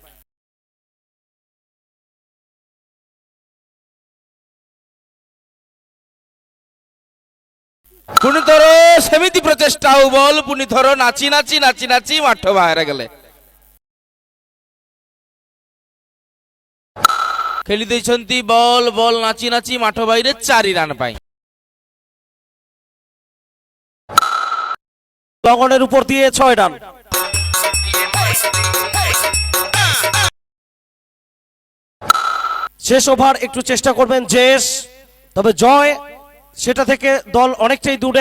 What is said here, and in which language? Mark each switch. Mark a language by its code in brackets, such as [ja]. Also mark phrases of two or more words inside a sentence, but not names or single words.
[or] ପୁଣି ଥର ସେମିତି ପ୍ରଚେଷ୍ଟା ଆଉ ବଲ୍ ପୁଣି ଥର ନାଚି ନାଚି ନାଚି ନାଚି ମାଠ ବାହାରେ ଗଲେ ଖେଳି ଦେଇଛନ୍ତି ବଲ୍ ବଲ୍ ନାଚି ନାଚି ମାଠ ବାହିରେ 4 ରନ୍ ପାଇଁ [bn] লগনের উপর দিয়ে 6 রান। শেষ ওভার একটু চেষ্টা করবেন জেস, তবে জয় সেটা থেকে দল অনেকটাই দূরে।